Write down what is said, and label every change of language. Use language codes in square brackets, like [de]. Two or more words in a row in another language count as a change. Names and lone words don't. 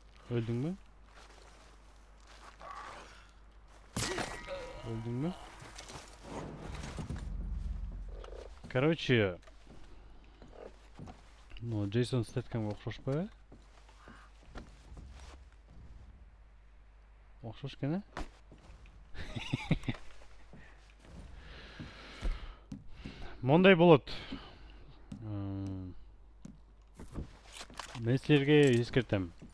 [tr] Öldün mü? [ky] Короче, ну, Джейсон Стэтхэмге окшошпайбы? Окшош экен, э? Мондай болот. Мен силерге эскертем.